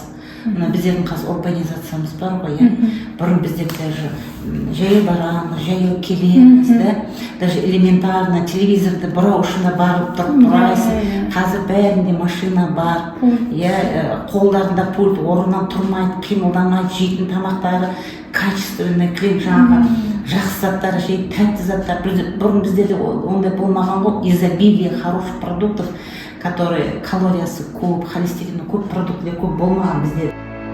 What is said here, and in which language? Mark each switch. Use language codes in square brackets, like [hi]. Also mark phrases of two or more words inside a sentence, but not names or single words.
[kk] Біздердің қазір урбанизациямыз бар ғой, бұрын біздер даже жаяу барамыз, жаяу келеміз, [ru] даже элементарно [kk] телевизорды бұрау ұшына барып тұрып тұрайсың. Қазір бәрінде машина бар, қолдарында пульт, орнынан тұрмайды, қимылдамайды, жейтін тамақтары качественный, жаңағы жақсы заттар жейді, тәтті заттар. Бұрын біздерде ондай болмаған ғой, [ru] изобилие хороших продуктов, которые [kk] калориясы көп, холестерині көп, продуктілер көп болмаған бізде.